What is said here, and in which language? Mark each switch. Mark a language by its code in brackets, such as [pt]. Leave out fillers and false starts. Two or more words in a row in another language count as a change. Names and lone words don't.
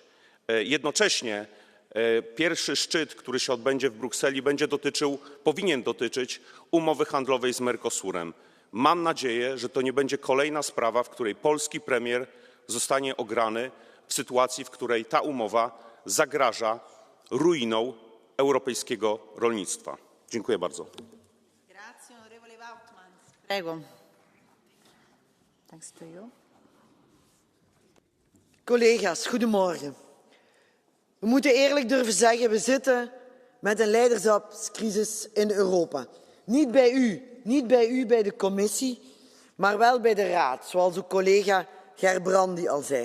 [pl] Jednocześnie pierwszy szczyt, który się odbędzie w Brukseli, powinien dotyczyć umowy handlowej z Mercosurem. Mam nadzieję, że to nie będzie kolejna sprawa, w której polski premier zostanie ograny w sytuacji, w której ta umowa zagraża ruiną europejskiego rolnictwa. Dziękuję bardzo. [it] Grazie, onorevole Vautmans. Prego. [en] Thanks to you. [nl] Collega's, goedemorgen. We moeten eerlijk durven zeggen, we zitten met een leiderschapscrisis in Europa. Niet bij u, bij de commissie, maar wel bij de Raad, zoals uw collega Gerbrandy al zei.